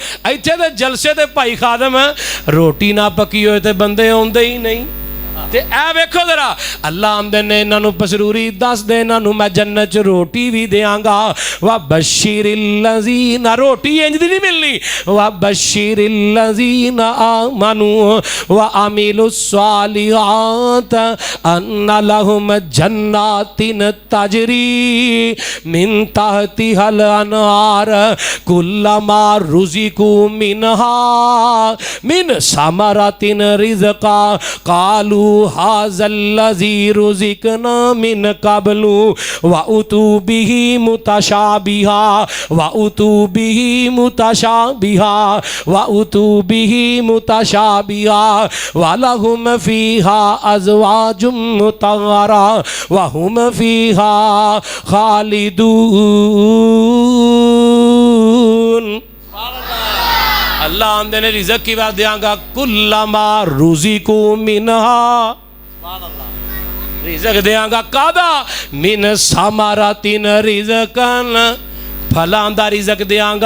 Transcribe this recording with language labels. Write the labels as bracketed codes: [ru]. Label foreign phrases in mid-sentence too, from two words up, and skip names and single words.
[pa] ایتھے دے جلسے تے بھائی خادم روٹی نہ پکی ہوئے تے بندے آؤندے ہی نہیں. تے اے ویکھو ذرا اللہ آندے نے انہاں نوں پسروری دس دے، انہاں نوں میں جنت چ روٹی بھی دینگا. [ar] وبشر الذين, [pa] روٹی انج دی نہیں ملنی. [ar] وبشر الذين آمنوا وعملوا الصالحات أن لهم جنات تجري من تحتها الأنهار كلما رزقوا منها من ثمرة رزقا قالوا هذا الذي رزقنا من قبل وأتوا به متشابها وأتوا به متشابها وأتوا به متشابها ولهم فيها أزواج مطهرة وهم فيها خالدون. [pa] اللہ آندے نے رزق کی بات دینگا. [ar] كلما رزقوا منها, [pa] رزق دینگا کادا [ar] من ثمرة رزقا, [pa] پھلاں دا رزق دینگا.